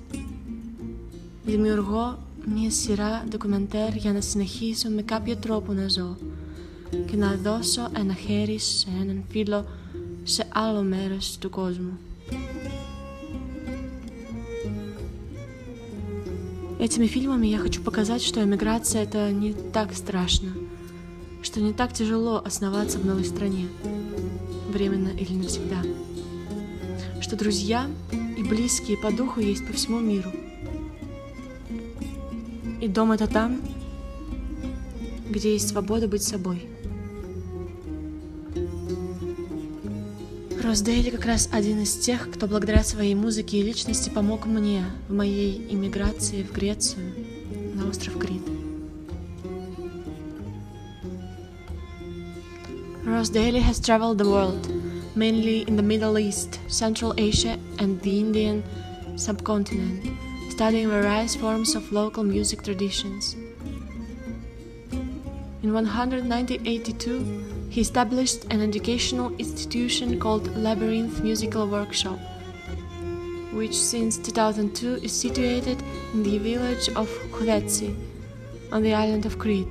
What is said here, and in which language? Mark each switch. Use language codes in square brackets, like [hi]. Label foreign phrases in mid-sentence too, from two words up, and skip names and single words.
[el] Δημιουργώ μια σειρά ντοκουμεντέρ για να συνεχίσω με κάποιο τρόπο να ζω και να δώσω ένα χέρι σε έναν φίλο σε άλλο μέρος του κόσμου. [ru] Этими фильмами я хочу показать, что эмиграция — это не так страшно, что не так тяжело основаться в новой стране, временно или навсегда, что друзья и близкие по духу есть по всему миру. И дом — это там, где есть свобода быть собой. Дэйли как раз один из тех, кто благодаря своей музыке и личности помог мне в моей иммиграции в Грецию, на остров Крит. [en] Daly has traveled the world, mainly in the Middle East, Central Asia and the Indian subcontinent, studying various forms of local music traditions. In 182, he established an educational institution called Labyrinth Musical Workshop, which since 2002 is situated in the village of Kouvetsi, on the island of Crete.